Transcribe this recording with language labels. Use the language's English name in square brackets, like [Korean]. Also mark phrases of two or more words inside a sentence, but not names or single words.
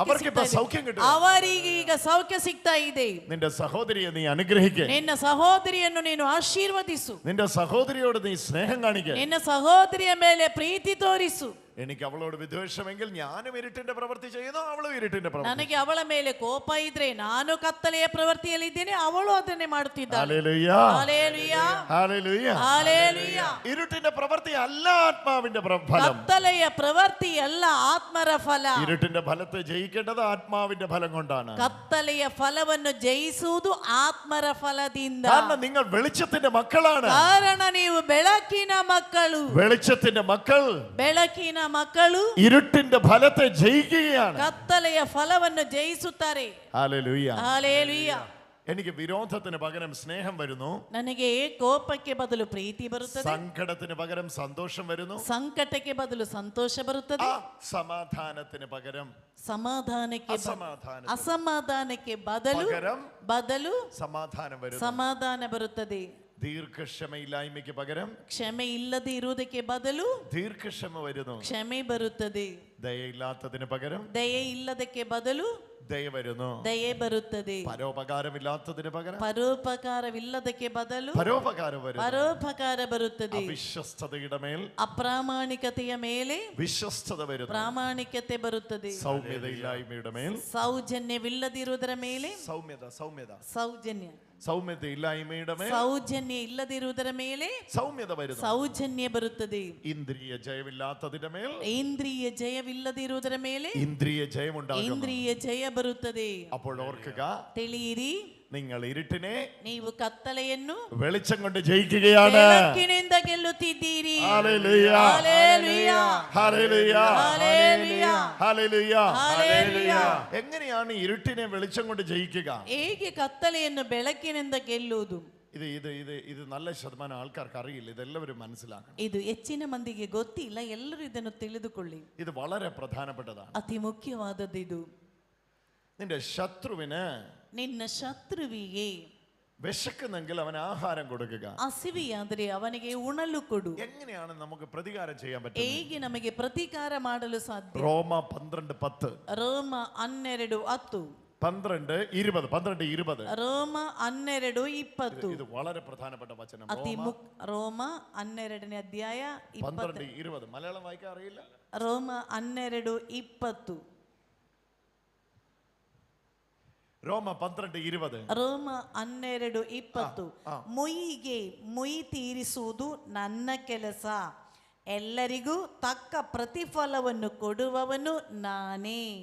[Malayalam] അവർക്കിപ്പോ [Kannada] ಸಿಗ್ತಾ [Malayalam] സൗഖ്യം [Kannada] ಇದೆ. [Malayalam] കിട്ടുക. [Kannada] ಅವರಿಗೀಗ ಸೌಖ್ಯ ಸಿಗ್ತಾ ಇದೆ. [Malayalam] നിന്റെ സഹോദരിയെ നീ അനുഗ്രഹിക്കുക. [Kannada] ನಿನ್ನ ಸಹೋದರಿಯನ್ನು ನೀನು ಆಶೀರ್ವದಿಸು. [Malayalam] നിന്റെ സഹോദരിയോട് നീ സ്നേഹം കാണിക്കുക. [Kannada] ನಿನ್ನ ಸಹೋದರಿಯ ಮೇಲೆ ಪ್ರೀತಿ ತೋರಿಸು. [Malayalam] എനിക്ക് അവളോട് വിദ്വേഷമെങ്കിൽ ഞാനും ഇരുട്ടിന്റെ പ്രവൃത്തി ചെയ്യുന്നു, അവളും ഇരുട്ടിന്റെ പ്രവൃത്തി. [Kannada] ನನಗೆ ಅವಳ ಮೇಲೆ ಕೋಪ ಇದ್ರೆ ನಾನು ಕತ್ತಲೆಯ ಪ್ರವೃತ್ತಿಯಲ್ಲಿದ್ದೇನೆ, ಅವಳು ಅದನ್ನೇ ಮಾಡುತ್ತಿದ್ದಾಳೆ. [Malayalam] ഹല്ലേലൂയ, ഹല്ലേലൂയ, ഹല്ലേലൂയ. ഹല്ലേലൂയ. ഇരുട്ടിന്റെ പ്രവൃത്തി അല്ല ആത്മാവിന്റെ ഫലം. [Kannada] ಕತ್ತಲೆಯ ಪ್ರವೃತ್ತಿ ಅಲ್ಲ ಆತ್ಮರ ಫಲ. [Malayalam] ഇരുട്ടിന്റെ ഫലത്തെ ജയിക്കേണ്ടത് ആത്മാവിന്റെ ഫലം കൊണ്ടാണ്. [Kannada] ಕತ್ತಲೆಯ ಫಲವನ್ನು ಜಯಿಸುವುದು ಆತ್ಮರ ಫಲದಿಂದ. [Malayalam] കാരണം നിങ്ങൾ വെളിച്ചത്തിന്റെ മക്കളാണ്. [Kannada] ಕಾರಣ ನೀವು ಬೆಳಕಿನ ಮಕ್ಕಳು. [Malayalam] വെളിച്ചത്തിന്റെ മക്കൾ [Kannada] ಬೆಳಕಿನ ಮಕ್ಕಳು [Malayalam] ഇരുട്ടിന്റെ ഫലത്തെ ജയിക്കുകയാണ്. [Kannada] ಕತ್ತಲೆಯ ಫಲವನ್ನು ಜಯಿಸುತ್ತಾರೆ. [Malayalam] ഹല്ലേലൂയ. [Kannada] ಹಲ್ಲೆಲೂಯ. [Malayalam] എനിക്ക് വിരോധത്തിന് പകരം സ്നേഹം വരുന്നു, [Kannada] ನನಗೆ ಕೋಪಕ್ಕೆ ಬದಲು ಪ್ರೀತಿ ಬರುತ್ತದೆ, [Malayalam] സങ്കടത്തിന് പകരം സന്തോഷം വരുന്നു, [Kannada] ಸಂಕಟಕ್ಕೆ ಬದಲು ಸಂತೋಷ ಬರುತ್ತದೆ, [Malayalam] സമാധാനത്തിന് പകരം [Kannada] ಸಮಾಧಾನಕ್ಕೆ ಅಸಮಾಧಾನ- ಅಸಮಾಧಾನಕ್ಕೆ ಬದಲು [Malayalam] സമാധാനം വരുന്നു, [Kannada] ಸಮಾಧಾನ ಬರುತ್ತದೆ. [Malayalam] ദീർഘക്ഷമയില്ലായ്മയ്ക്ക് പകരം [Kannada] ಕ್ಷಮೆ ಇಲ್ಲದೆ ಇರುವುದಕ್ಕೆ ಬದಲು [Malayalam] ദീർഘക്ഷമ വരുന്നു, [Kannada] ಕ್ಷಮೆ ಬರುತ್ತದೆ. [Malayalam] ദയയില്ലാത്തതിന് പകരം [Kannada] ದಯೆ ಇಲ್ಲದಕ್ಕೆ ಬದಲು [Malayalam] ദയ വരുന്നു, [Kannada] ದಯೆ ಬರುತ್ತದೆ. [Malayalam] പരോപകാരമില്ലാത്തതിന് പകരം [Kannada] ಪರೋಪಕಾರವಿಲ್ಲದಕ್ಕೆ ಬದಲು [Malayalam] പരോപകാരം വരുന്നു, [Kannada] ಪರೋಪಕಾರ ಬರುತ್ತದೆ. [Malayalam] അവിശ്വസ്തതയുടെ മേൽ [Kannada] ಅಪ್ರಾಮಾಣಿಕತೆಯ ಮೇಲೆ [Malayalam] വിശ്വസ്തത വരുന്നു, [Kannada] ಪ್ರಾಮಾಣಿಕತೆ ಬರುತ್ತದೆ. [Malayalam] സൗമ്യതയില്ലായ്മയുടെ മേൽ [Kannada] ಸೌಜನ್ಯವಿಲ್ಲದಿರುವುದರ ಮೇಲೆ ಸೌಜನ್ಯ [Malayalam] സൗമ്യതയില്ലായ്മയുടെ മേൽ [Kannada] ಸೌಜನ್ಯ ಇಲ್ಲದಿರುವುದರ ಮೇಲೆ [Malayalam] സൗമ്യത വരുന്നു, [Kannada] ಸೌಜನ್ಯ ಬರುತ್ತದೆ. [Malayalam] ഇന്ദ്രിയ ജയമില്ലാത്തതിന്റെ മേൽ [Kannada] ಇಂದ್ರಿಯ ಜಯವಿಲ್ಲದಿರುವುದರ ಮೇಲೆ [Malayalam] ഇന്ദ്രിയ ജയമുണ്ടാകും. [Kannada] ಇಂದ್ರಿಯ ಜಯ ಬರುತ್ತದೆ. [Malayalam] അപ്പോൾ ഓർക്കുക, [Kannada] ತಿಳಿಯಿರಿ, [Malayalam] നിങ്ങൾ ഇരുട്ടിനെ [Kannada] ನೀವು ಕತ್ತಲೆಯನ್ನು [Malayalam] വെളിച്ചം കൊണ്ട് ജയിക്കുകയാണ്. [Kannada] ಬೆಳಕಿನಿಂದ ಗೆಲ್ಲುತ್ತಿದ್ದೀರಿ. [Malayalam] ഹല്ലേലൂയ, ഹല്ലേലൂയ, ഹല്ലേലൂയ, ഹല്ലേലൂയ, ഹല്ലേലൂയ. ഹല്ലേലൂയ. എങ്ങനെയാണ് ഇരുട്ടിനെ വെളിച്ചം കൊണ്ട് ജയിക്കുക? [Kannada] ಹೇಗೆ ಕತ್ತಲೆಯನ್ನು ಬೆಳಕಿನಿಂದ ಗೆಲ್ಲುವುದು? [Malayalam] ഇത് ഇത് ഇത് ഇത് നല്ല ശതമാനം ആൾക്കാർക്ക് അറിയില്ല. ഇതെല്ലാവരും മനസ്സിലാക്കണം. [Kannada] ಇದು ಹೆಚ್ಚಿನ ಮಂದಿಗೆ ಗೊತ್ತಿಲ್ಲ. ಎಲ್ಲರೂ ಇದನ್ನು ತಿಳಿದುಕೊಳ್ಳಿ. [Malayalam] ഇത് വളരെ പ്രധാനപ്പെട്ടതാണ്. [Kannada] ಅತಿ ಮುಖ್ಯವಾದದ್ದು ಇದು. [Malayalam] നിന്റെ ശത്രുവിന് [Kannada] ನಿನ್ನ ಶತ್ರುವಿಗೆ [Malayalam] വിശക്കുന്നെങ്കിൽ അവന് ആഹാരം കൊടുക്കുക. [Kannada] ಹಸಿವೆಯಾದರೆ ಅವನಿಗೆ ಉಣಲು ಕೊಡು. [Malayalam] എങ്ങനെയാണ് നമുക്ക് പ്രതികാരം ചെയ്യാൻ പറ്റുക? [Kannada] ಹೇಗೆ ನಮಗೆ ಪ್ರತೀಕಾರ ಮಾಡಲು ಸಾಧ್ಯ? [Malayalam] റോമ 12:10, [Kannada] ರೋಮ 12:10, 12:20. ರೋಮ 12:20. [Malayalam] ഇത് വളരെ പ്രധാനപ്പെട്ട വചനം. [Kannada] ರೋಮ 12ನೇ ಅಧ್ಯಾಯ 12:20. [Malayalam] മലയാളം വായിക്കാൻ അറിയില്ല? [Kannada] ರೋಮ 12:20. [Malayalam] റോമ 12:20. [Kannada] ರೋಮ 12:20. ಮುಯ್ಯಿಗೆ ಮುಯಿ ತೀರಿಸುವುದು ನನ್ನ ಕೆಲಸ, ಎಲ್ಲರಿಗೂ ತಕ್ಕ ಪ್ರತಿಫಲವನ್ನು ಕೊಡುವವನು ನಾನೇ.